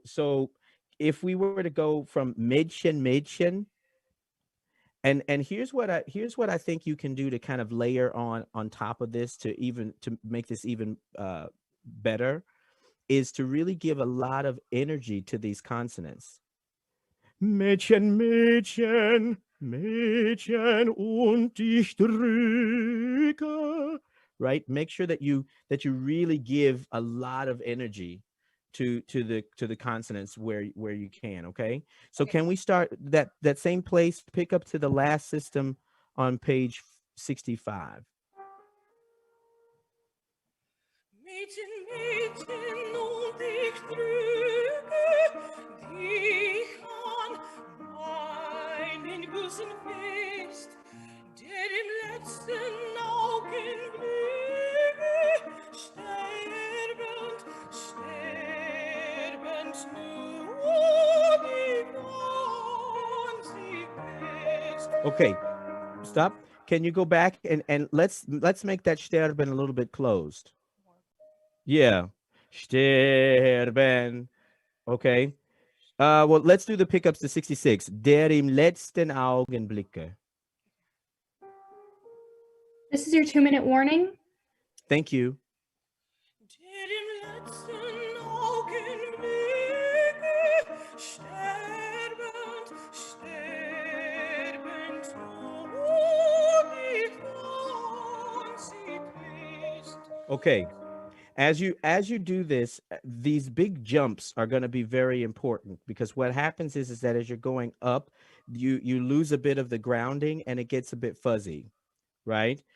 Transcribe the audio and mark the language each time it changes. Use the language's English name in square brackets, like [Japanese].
[English] So if we were to go from Mädchen, and here's what I think you can do to kind of layer on top of this to make this even better, is to really give a lot of energy to these consonants. [German] Mädchen, Mädchen, Mädchen und ich drücke. [English] Right? Make sure that you really give a lot of energy to the consonants where you can. Okay. So Okay. can we start that same place? Pick up to the last system on page 65. [German] Mädchen, Mädchen, und ich drücke dich an meinen Busen fest, der im letzten Augenblicke sterbend nur die Wahnsinn fest. [English] Okay. Stop. Can you go back and let's make that sterben a little bit closed. Yeah. Sterben. Okay. Well, let's do the pickups to 66. [German] Der im letzten Augenblicke. [English] This is your 2-minute warning. Thank you. [German] Der im letzten Augenblicke sterbend nur die Wahnsinn ist. [English] Okay. As you do this, these big jumps are going to be very important, because what happens is that as you're going up, you lose a bit of the grounding and it gets a bit fuzzy, right?